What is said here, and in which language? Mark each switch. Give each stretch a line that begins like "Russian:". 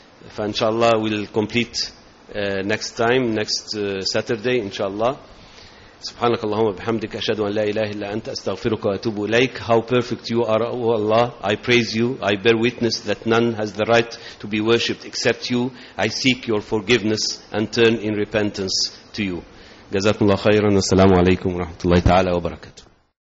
Arabic: فإن شاء الله
English: we'll complete next time, next Saturday
Arabic: إن شاء الله. سبحانك اللهم وبحمدك, أشهد أن لا إله إلا أنت, أستغفرك وأتوب إليك.
English: How perfect you are, O Allah, I praise you. I bear witness that none has the right to be worshipped except you. I seek your forgiveness and turn in repentance to you.
Arabic: جزاكم الله خيرا, والسلام عليكم ورحمة الله تعالى وبركاته.